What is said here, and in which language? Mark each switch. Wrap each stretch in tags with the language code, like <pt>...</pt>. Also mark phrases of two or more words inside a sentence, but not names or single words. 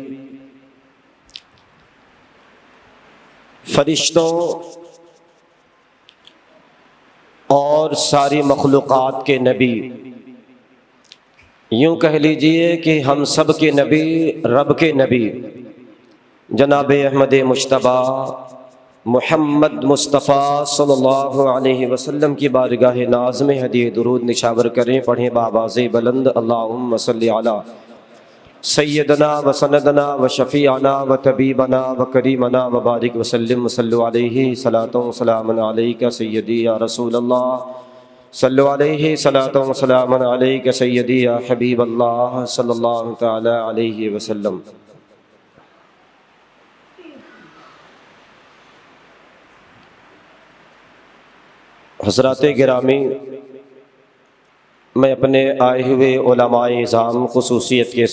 <ur>فرشتوں اور ساری مخلوقات کے نبی، یوں کہہ لیجئے کہ ہم سب کے نبی، رب کے نبی جناب احمد</ur> <ar>مجتبیٰ محمد مصطفیٰ صلی اللہ علیہ وسلم</ar> <ur>کی بارگاہ ناز میں ہدیہ درود نچھاور کریں، پڑھیں بآواز بلند،</ur> <ar>اللہم صلی علی سیدنا و سندنا و شفیعنا و طبیبنا و کریمنا و بارک وسلم، صلو علیہ صلاۃ و سلام علیک سیدی یا رسول اللہ، صلو علیہ صلاۃ و سلام علیک سیدی یا حبیب اللہ صلی اللہ تعالی علیہ وسلم۔</ar> <ur>حضرات گرامی، میں اپنے آئے ہوئے علماء اعظام خصوصیت کے</ur>